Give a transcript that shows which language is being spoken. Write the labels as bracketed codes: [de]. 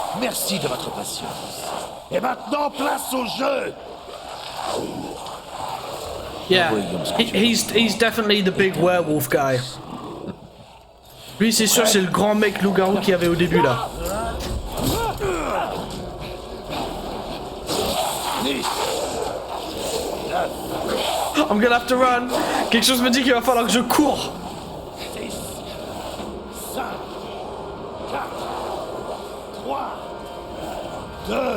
[fr] Merci de votre patience. Et maintenant, place au jeu. Yeah. Voyons ce que tu [en] He's definitely the big werewolf guy. [fr] Lui, c'est sûr, c'est le grand mec loup-garou qu'il y avait au début là. [en] 10, I'm gonna have to run. [fr] Quelque chose me dit qu'il va falloir que je cours. [en] 6, 5, 4, 3, 2,